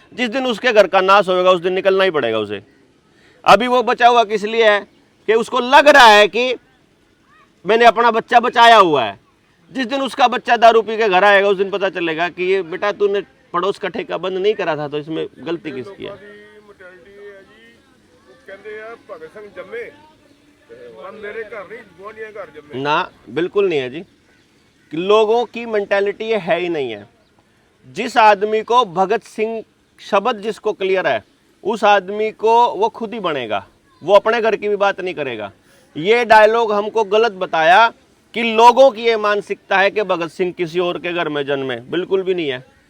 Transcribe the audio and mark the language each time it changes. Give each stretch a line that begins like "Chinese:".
Hindi: जिस दिन उसके घर का नाश होगा उस दिन निकलना ही पड़ेगा उसे। अभी वो बचा हुआ किस लिए है कि उसको लग रहा है कि मैंने अपना बच्चा बचाया हुआ है। जिस दिन उसका बच्चा दारू पी के घर आएगा उस दिन पता चलेगा कि ये बेटा तूने पड़ोस का ठेका बंद नहीं करा था, तो इसमें गलती किसकी है।
Punjabi: ਮੈਂਟੈਲਿਟੀ ਹੈ ਜੀ, ਉਹ ਕਹਿੰਦੇ ਆ ਭਗਤ ਸਿੰਘ ਜੰਮੇ ਪਰ ਮੇਰੇ ਘਰ नहीं ਗੁਆਂਢੀਆਂ ਘਰ जम्मे
Hindi: ना, बिल्कुल नहीं है जी। कि लोगों की मेंटालिटी ये है ही नहीं है। जिस आदमी को भगत सिंह शब्द जिसको क्लियर है उस आदमी को वो खुद ही बनेगा, वो अपने घर की भी बात नहीं करेगा। ये डायलॉग हमको गलत बताया कि लोगों की ये मानसिकता है कि भगत सिंह किसी और के घर में जन्मे, बिल्कुल भी नहीं है।